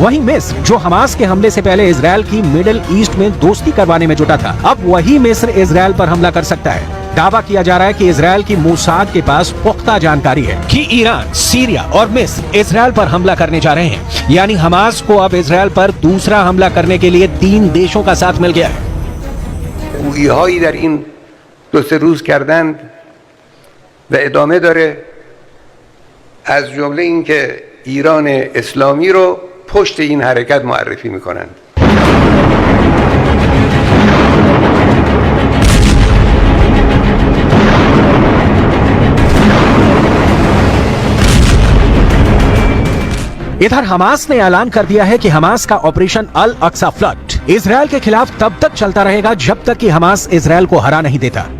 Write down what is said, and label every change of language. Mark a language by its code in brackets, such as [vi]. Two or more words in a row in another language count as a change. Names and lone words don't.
[hi] वहीं मिस्र, जो हमास के हमले से पहले इजरायल की मिडिल ईस्ट में दोस्ती करवाने में जुटा था, अब वही मिस्र इजरायल पर हमला कर सकता है। दावा किया जा रहा है कि इजरायल की मोसाद के पास पुख्ता जानकारी है कि ईरान, सीरिया और मिस्र इजरायल पर हमला करने जा रहे हैं। यानी हमास को अब इजरायल पर दूसरा हमला करने के लिए 3 देशों का साथ मिल गया है। [fa] گویی‌هایی در این 2-3 روز کردند و ادامه داره، از جمله اینکه ایران اسلامی رو پشت این حرکت معرفی میکنند. [hi] इधर हमास ने ऐलान कर दिया है कि हमास का ऑपरेशन अल अक्सा फ्लड इजरायल के खिलाफ तब तक चलता रहेगा जब तक कि हमास इजरायल को हरा नहीं देता।